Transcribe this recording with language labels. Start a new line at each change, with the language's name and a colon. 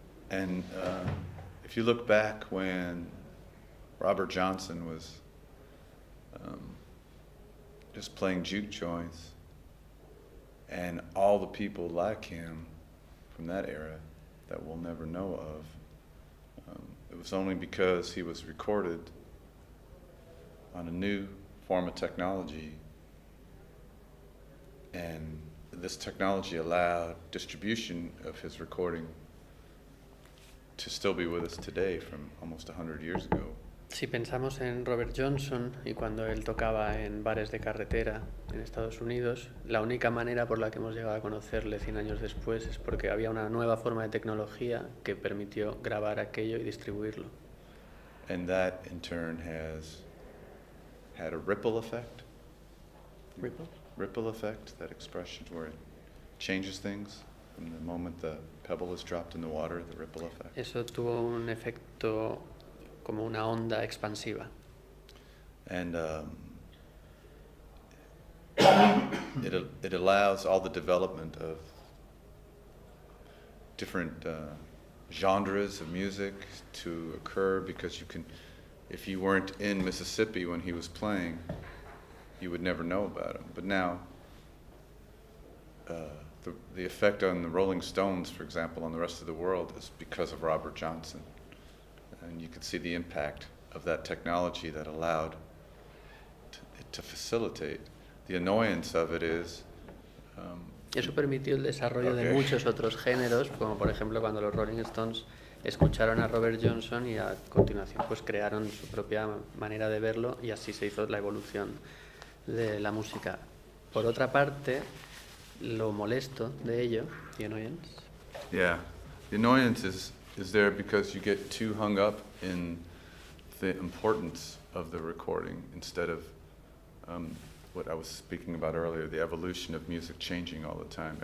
English: And if you look back when Robert Johnson was just playing juke joints, and all the people like him from that era that we'll never know of, it was only because he was recorded on a new form of technology, and this technology allowed distribution of his recording to still be with us today from almost 100 years ago.
Spanish: Si pensamos en Robert Johnson y cuando él tocaba en bares de carretera en Estados Unidos, la única manera por la que hemos llegado a conocerle 100 años después es porque había una nueva forma de tecnología que permitió grabar aquello y distribuirlo.
English: And that in turn has had a ripple effect. Ripple? Ripple effect, that expression where it changes things from the moment the pebble is dropped in the water, the ripple effect.
Spanish: Eso tuvo un efecto como una onda expansiva.
English: And it allows all the development of different genres of music to occur, because you can, if you weren't in Mississippi when he was playing, you would never know about him. But now, the effect on the Rolling Stones, for example, on the rest of the world is because of Robert Johnson. And you could see the impact of that technology that allowed it to facilitate. The annoyance of it is...
Spanish: Eso permitió el desarrollo de muchos otros géneros, como por ejemplo cuando los Rolling Stones escucharon a Robert Johnson y a continuación pues crearon su propia manera de verlo, y así se hizo la evolución de la música. Por otra parte, lo molesto de ello,
English: the annoyance. Yeah, the annoyance is there because you get too hung up in the importance of the recording instead of what I was speaking about earlier, the evolution of music changing all the time.